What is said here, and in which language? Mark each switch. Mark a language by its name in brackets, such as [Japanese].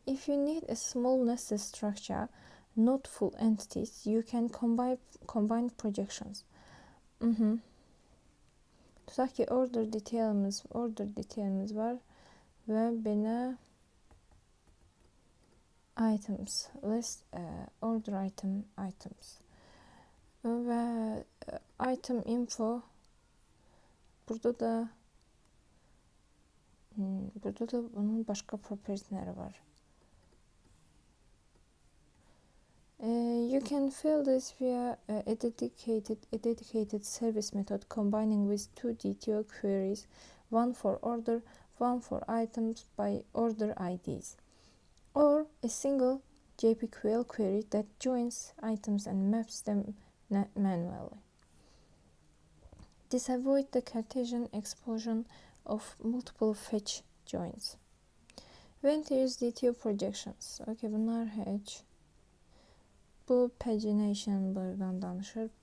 [English] If you need a small nested structure, not full entities, you can combine projections. [Azerbaijani] Tutaq ki order detailimiz var və belə items, list, order items və item info. Burada da bunun başqa propertyləri var. [English] You can fill this via a dedicated service method combining with two DTO queries, one for order, one for items by order IDs, or a single JPQL query that joins items and maps them manually. This avoids the Cartesian explosion of multiple fetch joins. When to use DTO projections? [Azerbaijani] Okay, bunlar heç. Bu pagination buradan danışır.